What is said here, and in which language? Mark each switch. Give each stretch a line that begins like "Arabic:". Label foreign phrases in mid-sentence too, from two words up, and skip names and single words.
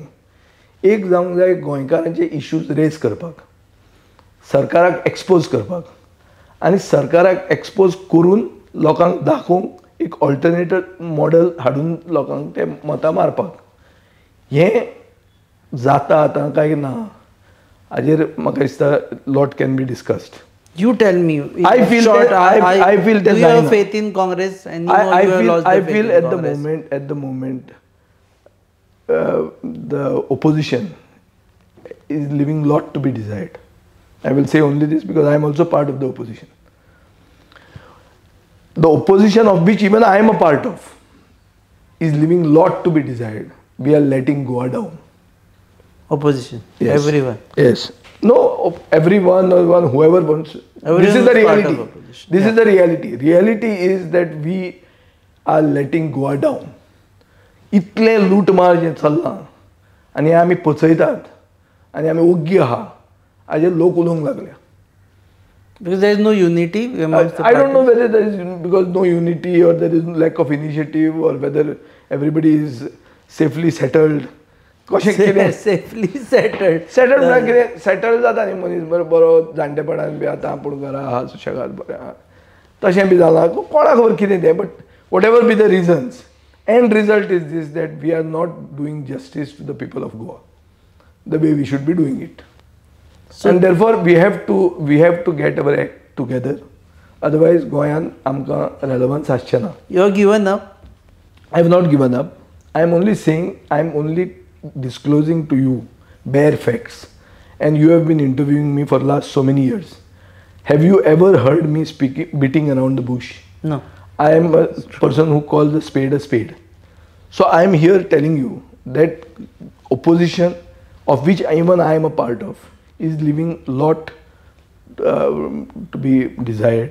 Konkani: एक जावंक जाय गोंयकारांचे इश्यूज रेज करपाक, सरकाराक एक्सपोज करपाक आनी सरकाराक एक्सपोज करून लोकांक दाखोवंक एक
English: alternative model
Konkani: हाडून लोकांक ते मतां मारपाक. हें जाता आतां काय ना हाजेर म्हाका दिसता
English: lot can be discussed. You tell me. I feel short, that I feel that do you have faith in Congress? And I feel at the moment the opposition is leaving lot to be desired. I will say only this because I am also part of the opposition. The opposition of which even I am a part of is leaving lot to be desired. We are letting Goa down. Opposition. Yes. Everyone. Yes. No, everyone or one whoever wants. This is the reality. This is the reality. Reality is that we are letting Goa down.
Konkani: इतले लूटमार जे चल्लां आनी आमी पचयतात आनी आमी ओग्गी आहा हाजेर लोक उलोवंक लागल्या.
English: Because there is no unity amongst the I don't know whether there is because no unity or there is lack of initiative or whether everybody is safely settled.
Konkani: कशें कितें
English: safely settled
Konkani: म्हळ्यार कितें सेटल जाता न्ही मनीस बरो जाणटेपणान बी आतां आपूण घरा आहा सुशेगाद बरें आहा तशें बी जालां कोणा खबर कितें तें.
English: But whatever be the reasons, end result is this that we are not doing justice to the people of Goa the way we should be doing it. And therefore we have to get our act together.
Konkani: अदरवायज गोंयांत आमकां रेलेवन्स आसचें ना.
English: You are given up? I have not given up. I am only saying, I am only disclosing to you bare facts. And you have been interviewing me for last so many years. Have you ever heard me beating around the bush? No. I am a person who calls a spade. So I am here telling you that opposition, of which even I am a part of, is leaving a lot to be desired.